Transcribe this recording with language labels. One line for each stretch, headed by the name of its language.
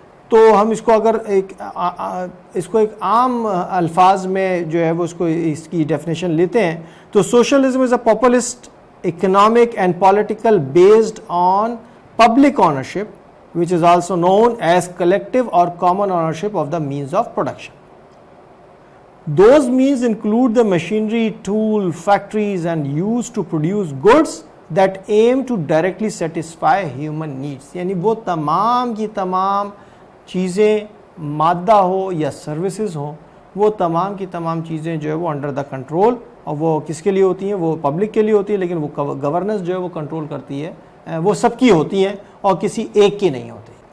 Hindi: तो हम इसको अगर इसको एक आम अल्फाज में जो है वो इसकी डेफिनेशन लेते हैं तो
English: Socialism is a populist economic and political based on public ownership which is also known as collective or common ownership of the means of production. Those means include the machinery, tool, factories and used to produce goods that aim to directly satisfy human needs.
Hindi: यानी वो तमाम की तमाम चीज़ें, मादा हो या services हो, वो तमाम की तमाम चीज़ें जो है वो अंडर द कंट्रोल, और वो किसके लिए होती हैं? वो पब्लिक के लिए होती है, लेकिन वो गवर्नेंस जो है वो कंट्रोल करती है, वो सबकी होती हैं और किसी एक की नहीं होती।